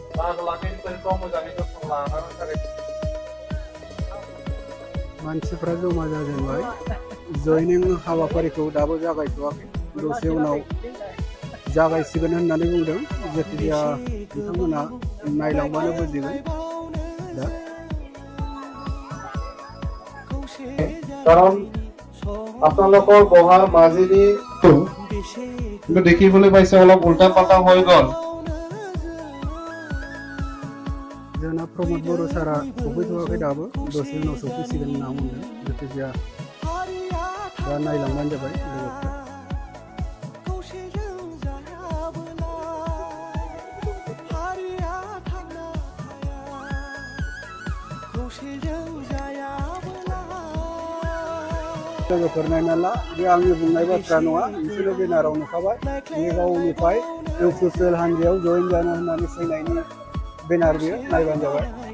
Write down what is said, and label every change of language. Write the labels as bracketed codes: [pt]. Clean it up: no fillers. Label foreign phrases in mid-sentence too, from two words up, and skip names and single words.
[brx] मानसिफ्रा जमा जाजेनबाय जयनिं हाबाफारिखौ दाबो जागायथ'वाखै दसे उनाव जागायसिगोन होननानै बुंदों जेखिजाया नोंथांमोना नायलांबानो बुजिगोन दा [as] কাৰণ আপোনালোকৰ বহাৰ মাজেদি কিন্তু দেখিবলৈ পাইছে অলপ উল্টা পাল্টা হৈ গ'ল [brx] जोंना प्रमद बर' सारा सफैथ'वाखै दाबो दसे उनाव सफैसिगोन होनना बुंदों जेखिजाया दा नायलांबानो जाबाय लोगोफ्रा लोगोफोर नायना ला बे आंनि बुंनाय बाथ्रा नङा बिसोरो बेनाराव नुखाबाय बे गावनिफ्राय इउपिपिएल हान्जायाव जयेन जानो होननानै फैनायनि बेनार बियो नायबानो जाबाय